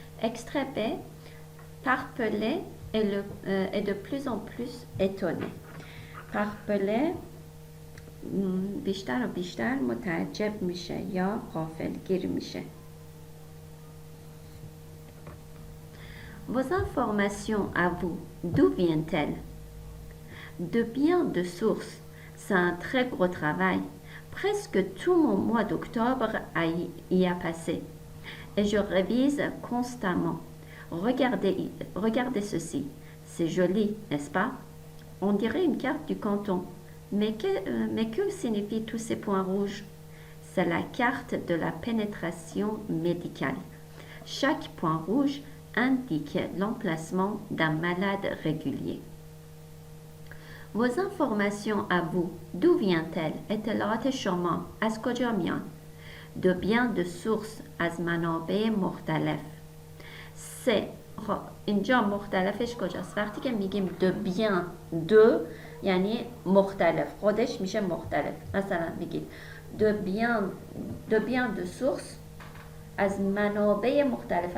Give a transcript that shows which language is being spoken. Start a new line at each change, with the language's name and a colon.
French: extrait B Parpelé est de plus en plus étonné.
Persian: Parpelé بیشتر و بیشتر متعجب میشه یا غافلگیر میشه.
French: Vos informations à vous, d'où viennent-elles? De bien de sources. C'est un très gros travail. Presque tout mon mois d'octobre y a passé. Et je révise constamment. Regardez ceci. C'est joli, n'est-ce pas? On dirait une carte du canton. Mais que signifient tous ces points rouges? C'est la carte de la pénétration médicale. Chaque point rouge indique l'emplacement d'un malade régulier. Vos informations à vous, d'où viennent-elles?
Persian: اطلاعات شما از کجا میان؟
French: De bien de source
Persian: از منابع مختلف. سه اینجا مختلفش کجاست؟ وقتی که میگیم
French: de bien de
Persian: یعنی مختلف، خودش میشه مختلف. مثلا میگید
French: de bien de source
Persian: از منابع مختلف.